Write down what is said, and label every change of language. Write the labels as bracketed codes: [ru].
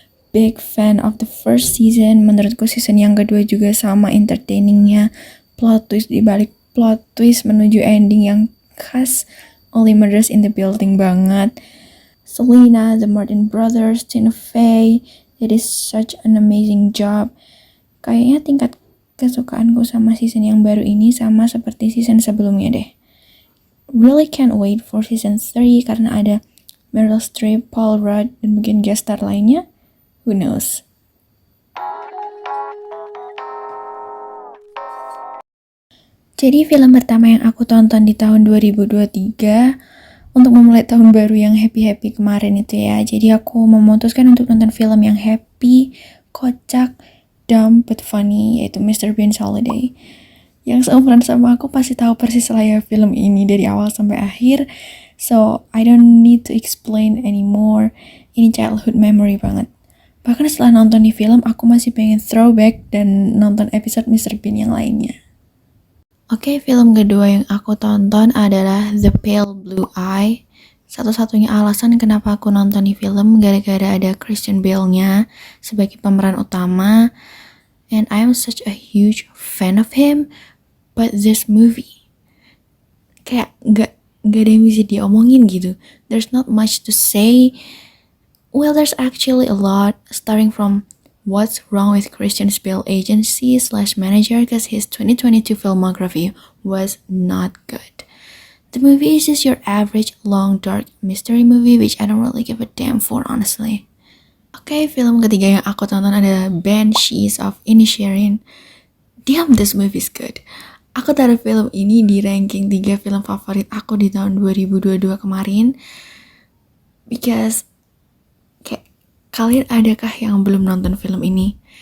[en] Big fan of the first season. [id] Menurutku season yang kedua juga sama entertainingnya. Plot twist dibalik plot twist menuju ending yang khas Only Murders in the Building banget. [en] Selena, the Martin Brothers, Tina Fey, it is such an amazing job. [id] Kayaknya tingkat kesukaanku sama season yang baru ini sama seperti season sebelumnya deh. [en] Really can't wait for season 3 [id] karena ada [en] Meryl Streep, Paul Rudd, [id] dan mungkin [en] guest star lainnya. Who knows? [id] Jadi film pertama yang aku tonton di tahun 2023 untuk memulai tahun baru yang happy-happy kemarin itu ya. Jadi aku memutuskan untuk nonton film yang happy, kocak, [en] dumb but funny, [id] yaitu Mr. Bean's Holiday. Yang seumuran sama aku pasti tahu persis lah ya film ini dari awal sampai akhir. [en] So, I don't need to explain anymore. [id] Ini [en] childhood memory [id] banget. Bahkan setelah nonton di film, aku masih pengen throwback dan nonton episode Mr. Bean yang lainnya. Oke, film kedua yang aku tonton adalah The Pale Blue Eye. Satu-satunya alasan kenapa aku nonton di film gara-gara ada Christian Bale-nya sebagai pemeran utama. [en] And I am such a huge fan of him. But this movie [id] kayak gak ada yang bisa diomongin gitu. [en] There's not much to say. Well, there's actually a lot, starting from what's wrong with Christian Bale agency / manager because his 2022 filmography was not good. The movie is just your average long dark mystery movie which I don't really give a damn for honestly. [id] Oke, film ketiga yang aku tonton adalah Banshees of Inisherin. [en] Damn, this movie is good. [id] Aku taruh film ini di ranking 3 film favorit aku di tahun 2022 kemarin. [en] Because [id] kayak kalian adakah yang belum nonton film ini?